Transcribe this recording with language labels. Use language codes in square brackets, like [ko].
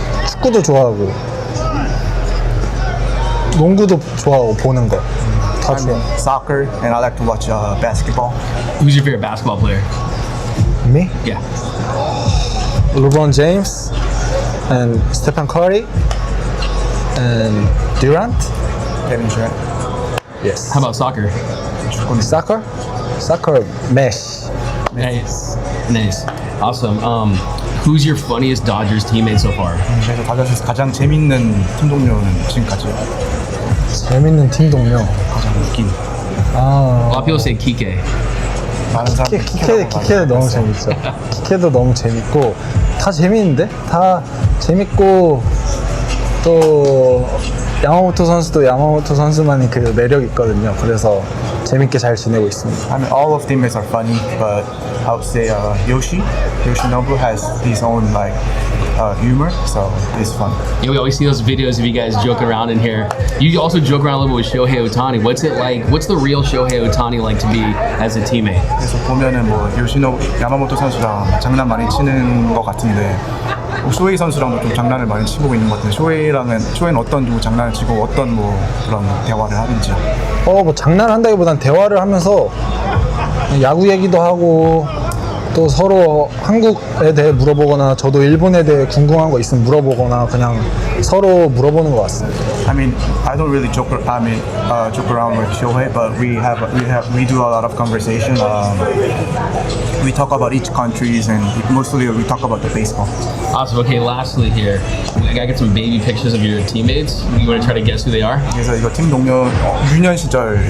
[ko] 축구도 좋아하고 농구도 좋아하고 보는 거 다 좋아. [en] Soccer, and I like to watch basketball. Who's your favorite basketball player? Me? Yeah. LeBron James and Stephen Curry and Durant. Kevin Durant. Yes. How about soccer? Soccer? Soccer mesh. Nice. Nice. Awesome. Who's your funniest Dodgers teammate so far? [ko] 그래서 다저스에서 가장 재밌는 팀 동료는 지금까지 재밌는 팀 동료. 가장 웃긴. [en] A lot of people say Kiké. [ko] 많은 사람들이 키케도 너무 재밌죠. 키케도 너무 재밌고 다 재밌는데 다 재밌고 또 야마모토 선수도 야마모토 선수만의 그 매력이 있거든요. 그래서 재밌게 잘 지내고 있습니다. [en] I mean, all of teammates are funny, but I would say Yoshinobu has his own like humor, so it's fun. Yeah, we always see those videos of you guys joking around in here. You also joke around a little bit with Shohei Ohtani. What's it like? What's the real Shohei Ohtani like to be as a teammate? [ko] 그래서 보면은 뭐 야마모토 선수랑 장난 많이 치는 것 같은데 쇼헤이 선수랑도 좀 장난을 많이 치고 있는 것 같은데 쇼헤이는 어떤 좀 장난을 치고 어떤 뭐 그런 대화를 하는지. 뭐 장난한다기보단 대화를 하면서 야구 얘기도 하고 또 서로 한국에 대해 물어보거나 저도 일본에 대해 궁금한 거 있으면 물어보거나 그냥 서로 물어보는 것 같습니다. [en] I mean, I don't really joke around with Shohei, but we do a lot of conversation. We talk about each countries and mostly we talk about the baseball. Awesome. Okay, lastly here, I gotta get some baby pictures of your teammates. You want to try to guess who they are? [ko] 그래서 이거 팀 동료 유년 시절